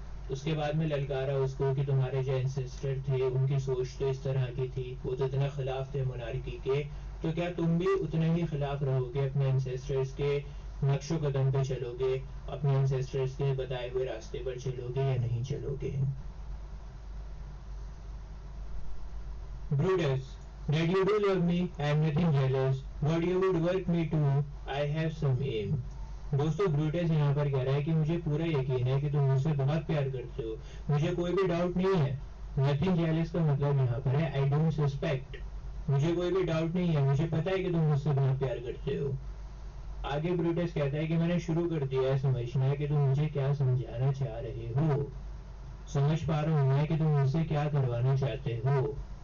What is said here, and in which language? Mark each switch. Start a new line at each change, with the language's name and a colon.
Hindi: उसके बाद में ललकारा उसको कि तुम्हारे जो एंसेस्टर थे उनकी सोच तो इस तरह की थी, वो तो इतना खिलाफ थे मोनार्की के, तो क्या तुम भी उतने ही खिलाफ रहोगे अपने एंसेस्टर्स के नक्शो कदम पे चलोगे, अपने एंसेस्टर्स के बताए हुए रास्ते पर चलोगे या नहीं चलोगे?
English: Brutus, that you do love me, I am nothing jealous. What you would work me to, I have some aim.
Hindi: दोस्तों ब्रूटस यहाँ पर कह रहा है कि मुझे पूरा यकीन है कि तुम मुझसे बहुत प्यार करते हो, मुझे कोई भी डाउट नहीं है। नथिंग जेलस का मतलब यहाँ पर है आई डोंट सस्पेक्ट, मुझे कोई भी डाउट नहीं है, मुझे पता है कि तुम मुझसे बहुत प्यार करते हो। आगे ब्रूटस कहता है कि मैंने शुरू कर दिया है समझना कि तुम मुझे क्या समझाना चाह रहे हो, समझ पा रहा हूँ मैं कि तुम मुझसे क्या करवाना चाहते हो।